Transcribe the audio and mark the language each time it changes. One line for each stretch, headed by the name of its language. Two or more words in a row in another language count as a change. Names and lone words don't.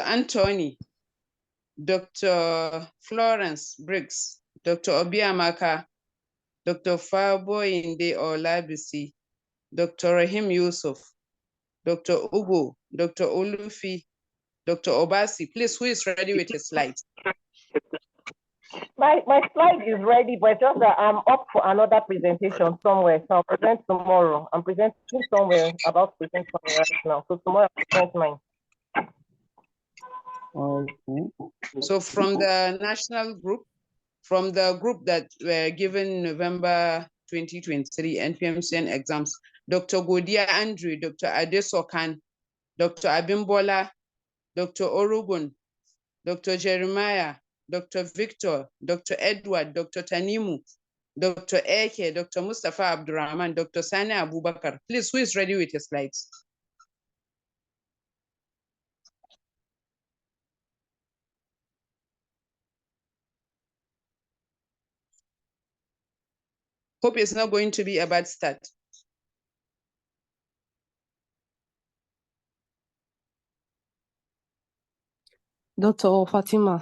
English: Anthony, Dr. Florence Briggs, Dr. Obiamaka, Dr. Faboyinde Olabisi, Dr. Rahim Yusuf, Dr. Ugo, Dr. Olufi, Dr. Obasi. Please, who is ready with his slides? My slide is ready, but just that I'm up for another presentation somewhere. So I'll present tomorrow. I'm presenting somewhere, about to present somewhere right now. So tomorrow I'll present mine. So from the national group, from the group that were given November 2023 NPMCN exams, Dr. Godia Andrew, Dr. Adesokan, Dr. Abimbola, Dr. Orogun, Dr. Jeremiah, Dr. Victor, Dr. Edward, Dr. Tanimu, Dr. Eke, Dr. Mustafa Abdurrahman, Dr. Sani Abubakar. Please, who is ready with your slides? Hope it's not going to be a bad start. Dr. Fatima.